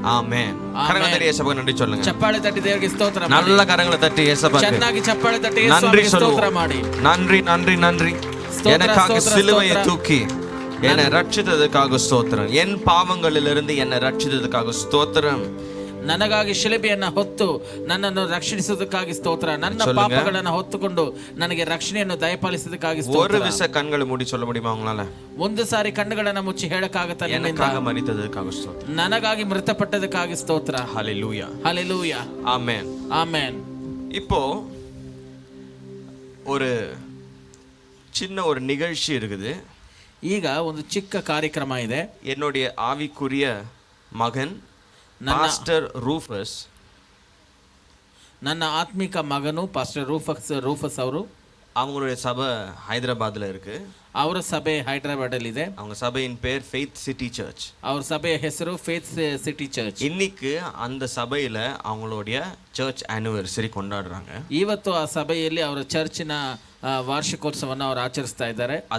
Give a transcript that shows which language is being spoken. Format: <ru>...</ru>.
<ta>ஆமென். கரங்களை தட்டி இயேசுவுக்கு நன்றி சொல்லுங்க.</ta> <kn>ಚಪ್ಪಾಳೆ ತಟ್ಟಿ ದೇವರಿಗೆ ಸ್ತೋತ್ರ ಮಾಡಿ.</kn> <ta>நல்ல கரங்களை தட்டி இயேசுவுக்கு</ta> <kn>ಚೆನ್ನಾಗಿ ಚಪ್ಪಾಳೆ ತಟ್ಟಿ</kn> <ta>நன்றி</ta> <kn>ಯೇಸುವಿಗೆ ಸ್ತೋತ್ರ</kn> <ta>சொல்லுவோம்.</ta> <kn>ಮಾಡಿ.</kn> <ta>நன்றி நன்றி நன்றி. எனக்காக சிலுவையை தூக்கி என்னை ரட்சித்ததுக்காக ஸ்தோத்திரம். என் பாவங்களிலிருந்து என்னை ரட்சித்ததுக்காக ஸ்தோத்திரம்.</ta> <kn>ನನಗಾಗಿ ಶಿಲುಬೆಯನ್ನ ಹೊತ್ತು ನನ್ನನ್ನು ರಕ್ಷಿಸುವುದಕ್ಕಾಗಿ ಸ್ತೋತ್ರ. ನನ್ನ ಪಾಪಗಳನ್ನು ಹೊತ್ತುಕೊಂಡು ನನಗೆ ರಕ್ಷಣೆಯನ್ನು ದಯಪಾಲಿಸುವುದಕ್ಕಾಗಿ</kn> <ta>ஒரு</ta> <kn>ಸ್ತೋತ್ರ.</kn> <ta>விச கண்களை மூடி சொல்ல முடியுமா உங்களால?</ta> <kn>ಒಂದು ಸಾರಿ ಕಣ್ಣುಗಳನ್ನು ಮುಚ್ಚಿ ಹೇಳಕ್ಕಾಗತ್ತ?</kn> <ta>எனக்காக மரித்ததுக்காக ஸ்தோத்திரம்.</ta> <kn>ನನಗಾಗಿ ಮೃತಪಟ್ಟದಕ್ಕಾಗಿ ಸ್ತೋತ್ರ.</kn> <ta>ஹalleluya.</ta> <kn>ಹಲ್ಲೆಲೂಯಾ.</kn> <ta>ஆமென்.</ta> <kn>ಆಮೆನ್.</kn> <ta>இப்போ ஒரு சின்ன ஒரு நிகழ்ச்சி இருக்குது.</ta> <kn>ಈಗ ಒಂದು ಚಿಕ್ಕ ಕಾರ್ಯಕ್ರಮ ಇದೆ.</kn> <ta>என்னுடைய ஆவிக்குரிய மகன் பாஸ்டர் ரூஃபஸ்,</ta> <kn>ನನ್ನ ಆತ್ಮಿಕ ಮಗನು ಪಾಸ್ಟರ್ ರೂಫಸ್ ಅವರು,</kn> <ta>அவங்களுடைய சபை ஹைதராபாத்ல இருக்கு.</ta> <kn>ಅವರ ಸಭೆ ಹೈದರಾಬಾದ್ ಅಲ್ಲಿ ಇದೆ.</kn> <ta>அவங்க சபையின் பேர் ஃபெய்த் சிட்டி சர்ச்.</ta> <kn>ಅವ್ರ ಸಭೆಯ ಹೆಸರು ಫೇತ್ ಸಿಟಿ ಚರ್ಚ್.</kn> <ta>இன்னைக்கு அந்த சபையில அவங்களுடைய சர்ச் ஆனிவர்சரி கொண்டாடுறாங்க.</ta> <kn>ಇವತ್ತು ಆ ಸಭೆಯಲ್ಲಿ ಅವರ ಚರ್ಚಿನ ವಾರ್ಷಿಕೋತ್ಸವವನ್ನು ಅವರು ಆಚರಿಸ್ತಾ ಇದ್ದಾರೆ.</kn>